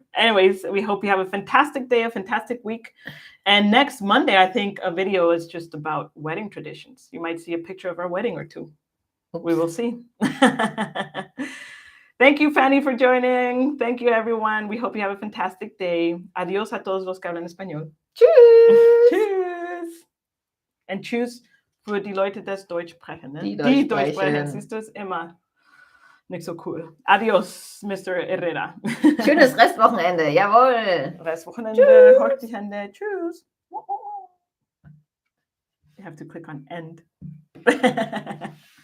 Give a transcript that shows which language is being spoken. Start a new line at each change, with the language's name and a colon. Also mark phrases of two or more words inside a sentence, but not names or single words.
English: Anyways, we hope you have a fantastic day, a fantastic week. And next Monday, I think a video is just about wedding traditions. You might see a picture of our wedding or two. Oops. We will see. Thank you, Fanny, for joining. Thank you, everyone. We hope you have a fantastic day.
Spanish: Adiós a todos los que hablan español.
German: Tschüss. Tschüss. And tschüss für die Leute, die Deutsch sprechen. Ne? Die Deutsch sprechen. Siehst du, ist immer nicht so cool.
Spanish: Adiós, Mr. Herrera.
German: Schönes Restwochenende. Jawohl. Restwochenende. Horcht die Hände. Tschüss.
English: You have to click on end.